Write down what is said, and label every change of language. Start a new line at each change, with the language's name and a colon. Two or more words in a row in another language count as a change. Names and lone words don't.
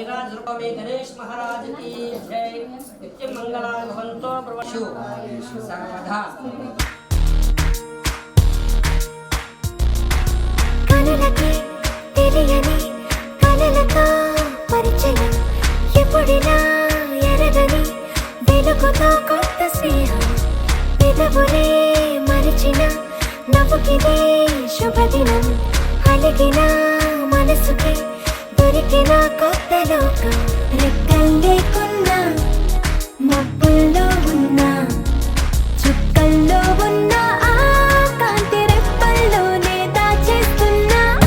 Hindi: गणेश महाराज की जय
Sanskrit: नित्य मंगला भवन्तो प्रवशु सर्वदा
Telugu: కనులకి తెలియని కలలతో పరిచయం ఎప్పుడిలా ఎరగని వెలుగుతో కొత్త స్నేహం పెదవులే మరిచిన నవ్వుకిదే శుభదినం అలిగిన మనసుకి దొరికిన కొత్త లోకం రెక్కలు లేకున్నా మబ్బుల్లో ఉన్నా చుక్కల్లో ఉన్న ఆ కాంతి రెప్పల్లోనే దాచేస్తున్నా